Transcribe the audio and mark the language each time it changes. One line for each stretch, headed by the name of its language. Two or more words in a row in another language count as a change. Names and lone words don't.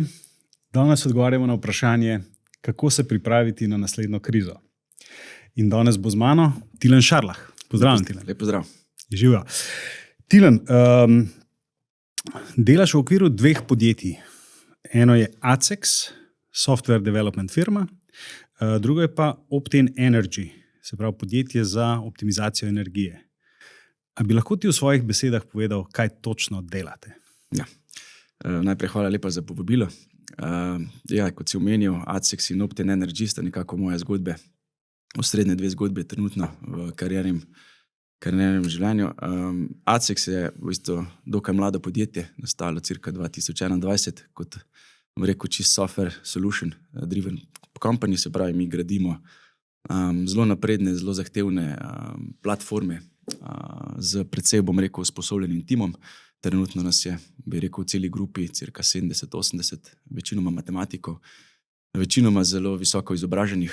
Slovenian: Danes odgovarjamo na vprašanje, kako se pripraviti na naslednjo krizo. In danes bo z mano Tilen Šarlah. Pozdravljen, Tilen. Lep pozdrav. Živijo. Tilen, delaš v okviru dveh podjetij. Eno je Acex,
English: software development
Slovenian: firma, drugo je pa Optane Energy, se pravi podjetje za optimizacijo energije. A bi lahko ti v svojih besedah povedal, kaj točno delate? Ja. Najprej hvala lepa za povabilo. Kot si omenil, Acex in Optane Energy sta nekako moje zgodbe, osrednje dve zgodbe trenutno v kariernem življenju. Acex je v bistvu dokaj mlado podjetje, nastalo cirka 2021, kot rekel, čist
English: software solution driven company,
Slovenian: se pravi, mi gradimo zelo napredne, zelo zahtevne platforme z precej, usposobljenim timom. Trenutno nas je, v celi grupi, cirka 70-80, večinoma matematikov, večinoma zelo visoko izobraženih.